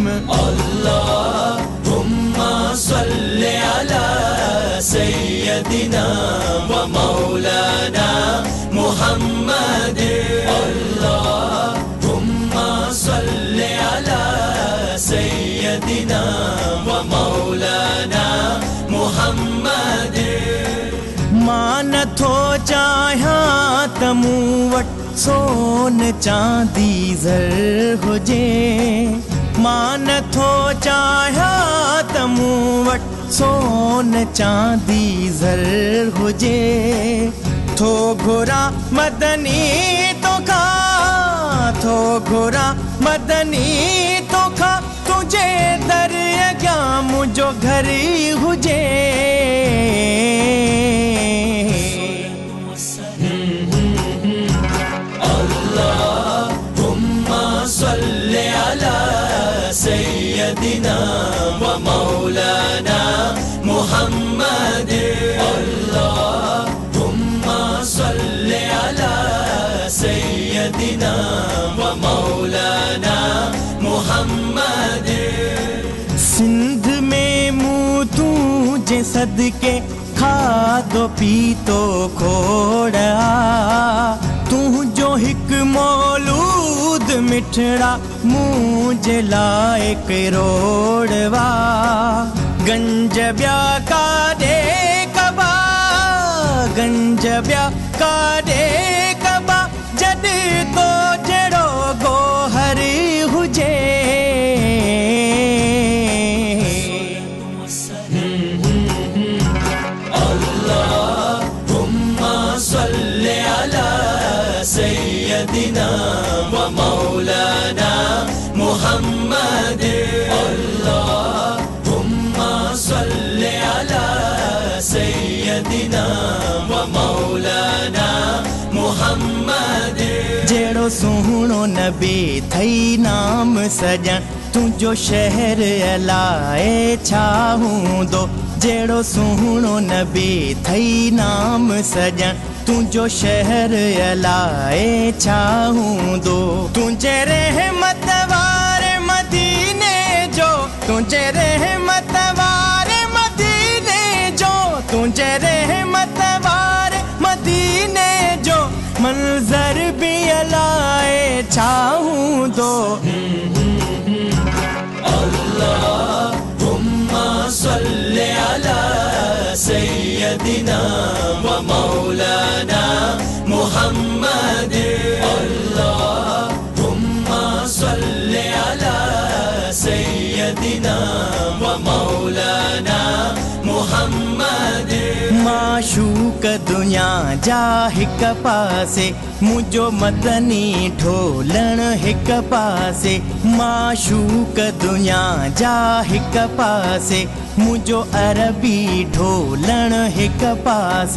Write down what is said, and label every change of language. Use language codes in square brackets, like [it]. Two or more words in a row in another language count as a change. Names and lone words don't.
[ar] اللهم صل على سيدنا ومولانا محمد اللهم صل على سيدنا ومولانا محمد. [sd] मां नथो चाहियां त मूं वटि सोन चांदी ज़र हुजे, मां नथो चाहियां त मूं वटि सोन चांदी ज़र हुजे। थो घुरा मदनी तोखा, थो घुरा मदनी तोखा, तुझे दर अॻियां मुंहिंजो घर हुजे। [ar] اللهم صل على سيدنا ومولانا محمد اللهم صل على سيدنا ومولانا محمد. [sd] सिंध में मूं तुझे सदके खादो पीतो खोड़ा, तुझो हिक मौलूद मिठड़ा मुझे लाए करोड़वा। गंज ब्या काडे कबा, गंज ब्या काडे कबा, जद तो जड़ो गोहर हुजे। [ar] اللهم صل على سيدنا ومولانا محمد اللهم صل على سيدنا ومولانا محمد. [sd] जेड़ो सुहिणो नबी थई नाम सजन, तुझो शहर अलाए छा हूंदो। जेड़ो सुहिणो नबी थई नाम सजन, तुझो शहर अलाए छा हूंदो। तुझे रहमत वारे मदीने जो, तुझे रहमत वारे मदीने जो, तुझे रहमत वारे मदीने जो, मंजर भी अलाए छा हूंदो। [ar] اللهم صل على سيدنا ومولانا محمد اللهم صل على سيدنا ومولانا محمد. [sd] माशूक दुनिया जा हिक पासे, मुझो मदनी ढोलण हिक पासे। माशूक दुनिया जा हिक पासे, मुझो अरबी ढोलण हिक पासे।